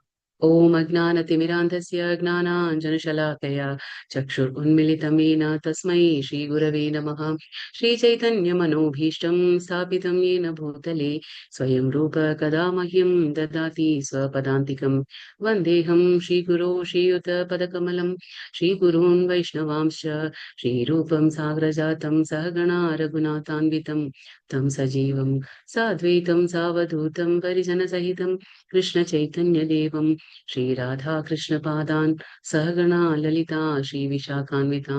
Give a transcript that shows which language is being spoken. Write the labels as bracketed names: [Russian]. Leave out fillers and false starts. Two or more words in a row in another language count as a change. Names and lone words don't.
[Sanskrit] ഓം അജ്ഞാനതിമിരാന്ധസ്യ ജ്ഞാനാഞ്ജനശലാകയ ചക്ഷുരുന്മിലിതം യേന തസ്മൈ ശ്രീഗുരവേ നമഃ. ശ്രീചൈതന്യമനോഭീഷ്ടം സ്ഥാപിതം യേന ഭൂതലേ സ്വയം രൂപ കഥാ മഹ്യം ദദാതി സ്വപദാന്തികം. വന്ദേഹം ശ്രീഗുരോ ശ്രീയുതപദകമലം ശ്രീഗുरून् वैष्णवांश्च श्रीरूपं साग्रजातं सहगणा रघुनाथान्वितं तं सजीवं साद्वैतं सावधूतं परिजनसहितं कृष्णचैतन्यदेवं श्रीराधाकृष्णपादान् सहगणा ललिता श्रीविशाखान्वितां.